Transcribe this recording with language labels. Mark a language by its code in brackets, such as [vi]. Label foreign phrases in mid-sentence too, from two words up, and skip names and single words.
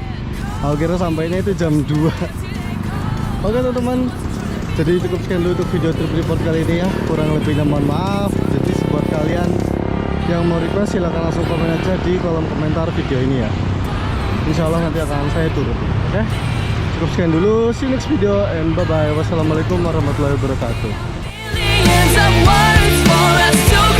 [id] Aku kira sampainya itu jam 2. Oke teman-teman, jadi cukup sekian dulu untuk video [en] trip report [id] kali ini ya. Kurang lebihnya mohon maaf. Jadi buat kalian yang mau request silahkan langsung komen aja di kolom komentar video ini ya. [ar] إن شاء الله [id] nanti akan saya turut. Oke, cukup sekian dulu. [en] See you next video and bye bye. [ar] والسلام عليكم ورحمة الله وبركاته. [en] Millions of words for us to